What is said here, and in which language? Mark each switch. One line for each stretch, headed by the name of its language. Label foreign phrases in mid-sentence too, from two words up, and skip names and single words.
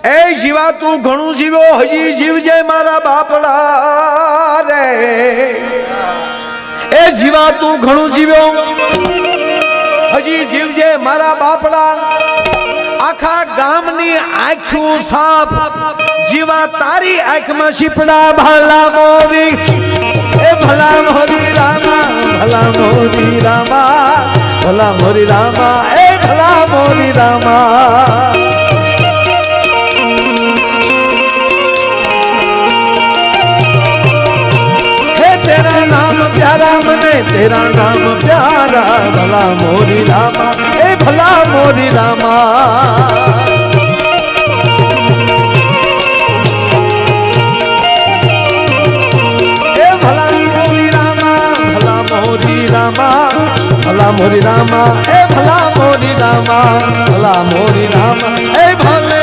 Gujarati: એ જીવા તું ઘણું જીવ્યો હજી જીવજે મારા બાપડા રે એ જીવા તું ઘણું જીવ્યો હજી જીવજે મારા બાપડા આખા ગામની આંખું સાફ જીવા તારી આંખમાં શીપડા ભલા મોરી એ ભલા મોરી રામા ભલા મોરી રામા ભલા મોરી રામા એ ભલા મોરી રામા
Hindi: तेरा नाम प्यारा मने तेरा नाम प्यारा भला मोरी रामा ए भला मोरी रामा ए भला मोरी रामा भला मोरी रामा भला मोरी रामा ए भला मोरी रामा भला मोरी रामा ए